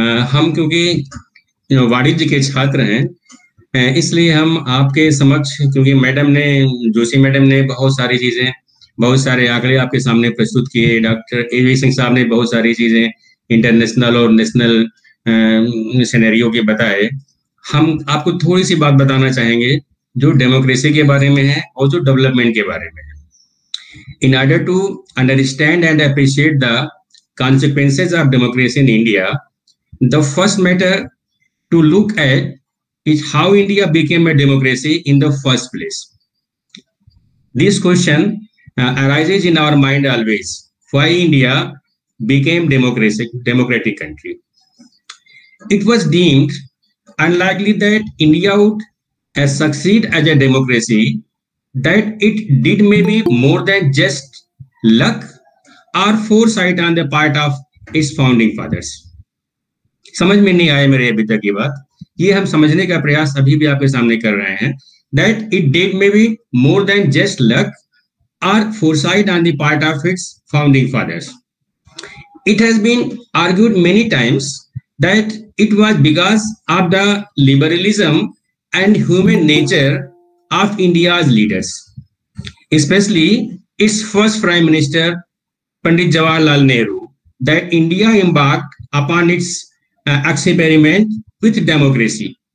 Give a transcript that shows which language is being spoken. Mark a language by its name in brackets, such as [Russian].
[Hindi] हम क्योंकि वाणिज्य के छात्र हैं, इसलिए हम आपके समक्ष, क्योंकि मैडम ने, जोशी मैडम ने बहुत सारी चीजें, बहुत सारे आंकड़े आपके सामने प्रस्तुत किए, डॉक्टर AB सिंह साहब ने बहुत सारी चीजें इंटरनेशनल और नेशनल सिनेरियो के बताए। हम आपको थोड़ी सी बात बताना चाहेंगे जो डेमोक्रेसी के बारे में है और जो डेवलपमेंट के बारे में है। [English] In order to understand and appreciate the consequences of democracy in India, the first matter to look at is how India became a democracy in the first place. This question arises in our mind always. Why India became democratic country? It was deemed unlikely that India would succeed as a democracy, that it did maybe more than just luck or foresight on the part of its founding fathers. [Hindi] समझ में नहीं आया मेरे अभी तक की बात, ये हम समझने का प्रयास अभी भी आपके सामने कर रहे हैं। [English] That it did maybe more than just luck or foresight on the part of its founding fathers. It has been argued many times that it was because of the liberalism and human nature of India's leaders, especially its first Prime Minister, Pandit Jawaharlal Nehru, that India embarked upon its experiment with democracy.